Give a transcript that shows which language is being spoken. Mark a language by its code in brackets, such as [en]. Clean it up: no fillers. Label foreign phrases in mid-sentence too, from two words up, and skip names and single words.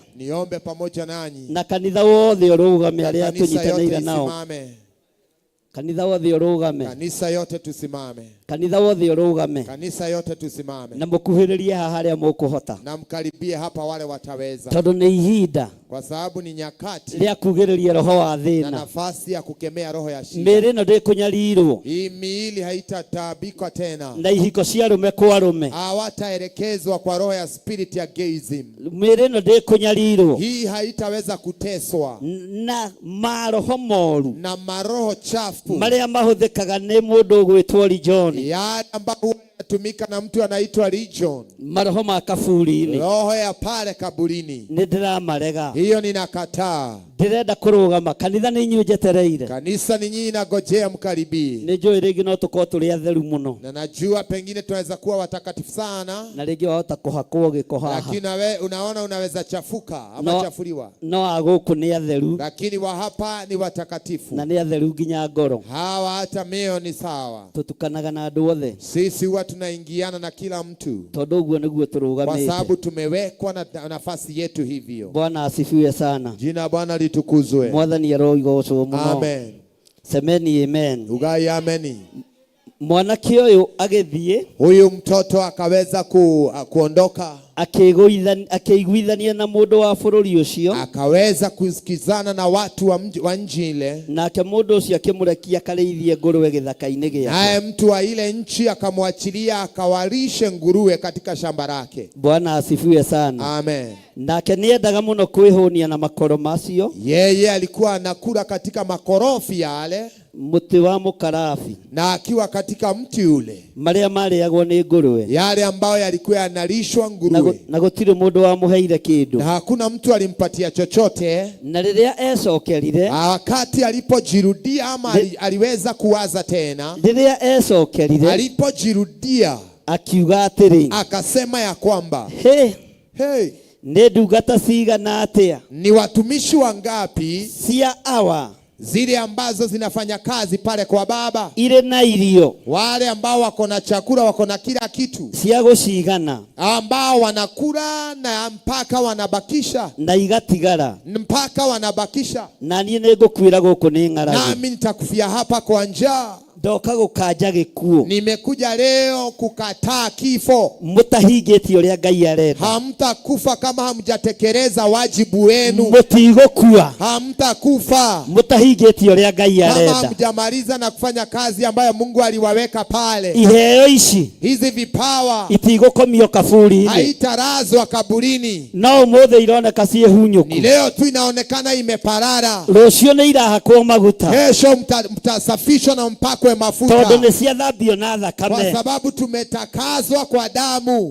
[sw] Niombe pamoja nanyi. [ki] Na kanitha wothe ũrũgame arĩa tũnyitanĩire nao. Kanitha wothe ũrũgame. [sw] Kanisa yote tusimame. [ki] Kanitha wothe ũrũgame. [sw] Kanisa yote tusimame. [ki] Na mũkuhĩrĩrie haha harĩa mũkũhota. [sw] Na mkaribie hapa wale wataweza. [ki] Tondũ nĩ ihinda. [sw] Kwa sababu ni nyakati. [ki] Rĩa kugĩrĩria roho wa thĩna. [sw] Na nafasi ya kukemea roho ya shida. [ki] Mĩĩrĩ ĩno ndĩkũnyarirwo. [sw] Hii miili haitataabika tena. [ki] Na ihiko cia arũme kwa arũme. [sw] Hawataelekezwa kwa roho ya spirit ya gayism. [ki] Mĩĩrĩ ĩno ndĩkũnyarirwo. [sw] Hii haitaweza kuteswa. [ki] Na maroho moru. [sw] Na maroho chafu. [ki] Marĩa mahũthĩkaga nĩ mũndũ ũgwĩtwo Legion. [sw] Yale ambayo tumika na mtu anaitwa Legion. [ki] Maroho ma kaburi-inĩ. [sw] Roho ya pale kaburini. [ki] Nĩ ndĩramarega. [sw] Hiyo ninakataa. [ki] Ndĩrenda kũrũgama. Kanitha nĩ inyuĩ njetereire. [sw] Kanisa ni nyinyi nagojea mkaribie. [ki] Nĩ njũĩ rĩngĩ no tũkorwo tũrĩ atheru mũno. [sw] Na najua pengine tunaweza kuwa watakatifu sana. [ki] Na rĩngĩ wahota kũhakwo gĩko haha. [sw] Lakini unaona unaweza chafuka ama chafuliwa. [ki] No agũkũ nĩ atheru. [sw] Lakini wa hapa ni watakatifu. [ki] Na nĩ atheru nginya ngoro. [sw] Hawa hata mioyo ni sawa. [ki] Tũtukanaga na andũ othe. [sw] Sisi huwa tunaingiana na kila mtu. [ki] Tondũ ũguo nĩguo tũrũgamĩte. [sw] Kwa sababu tumewekwa na nafasi yetu hivyo. Bwana asifiwe sana. Jina Bwana litukuzwe. [ki] Mwathani arogocwo mũno. Amen. [sw] Semeni amen. [ki] Ugai ameni. Mwanake ũyũ agĩthiĩ. [sw] Huyu mtoto akaweza kuondoka. [ki] Akĩiguithania na mũndũ wa bũrũri ũcio. [sw] Akaweza kusikizana na watu wa nchi ile. [ki] Nake mũndũ ũcio akĩmũrekia akarĩithie ngũrũwe gĩthaka-inĩ gĩake. [sw] Naye mtu wa ile nchi akamwachilia akawalishe nguruwe katika shamba lake. Bwana asifiwe sana. Amen. [ki] Nake nĩendaga mũno kwĩhũnia na makoro macio. [sw] Yeye alikuwa anakula katika makorofi yale. [ki] Mũtĩ wa mũkarabi. [sw] Na akiwa katika mti ule. [ki] Marĩa marĩagwo nĩ ngũrũwe. [sw] Yale ambayo yalikuwa yanalishwa nguruwe. [ki] Na gũtirĩ mũndũ wamũheire kĩndũ. Na [sw] hakuna mtu alimpatia chochote. [ki] Na rĩrĩa ecokerire. [sw] Wakati alipojirudia ama aliweza kuwaza tena. [ki] Rĩrĩa ecokerire. [sw] Alipojirudia. [ki] Akiuga atĩrĩ. [sw] Akasema ya kwamba. Hey. [ki] Nĩ ndungata cigana atĩa? [sw] Ni watumishi wangapi [ki] cia awa [sw] zile ambazo zinafanya kazi pale kwa baba, [ki] ile na irio, [sw] wale ambao wako na chakula, wako na kila kitu, [ki] cia gucigana, [sw] ambao wanakula na mpaka wanabakisha, [ki] na igatigara [sw] mpaka wanabakisha. [ki] Na niĩ nĩngũkwĩra gũkũ nĩ ng'aragu, [sw] nami nitakufia hapa kwa njaa. [ki] Ndoka gũkanja gĩkuũ. [sw] Nimekuja leo kukataa kifo. [ki] Mũtahingĩtie ũrĩa Ngai arenda. [sw] Hamtakufa kama hamjatekeleza wajibu wenu. [ki] Mũtigũkua. [sw] Hamtakufa. [ki] Mũtahingĩtie ũrĩa Ngai arenda. [sw] Kama hamjamaliza na kufanya kazi ambayo Mungu aliwaweka pale. [ki] Iheo ici. [sw] Hizi vipawa. [ki] Itigũkomio kaburi-inĩ. [sw] Haitarazwa kaburini. [ki] No ũmũthĩ ironeka ciĩhunyũku. [sw] Ni leo tu inaonekana imeparara. [ki] Rũciũ nĩ irahakwo maguta. [sw] Kesho mtasafishwa na mpako mafuta. [ki] Tondũ nĩ ciathambio na thakame. [sw] Kwa sababu tumetakazwa kwa damu.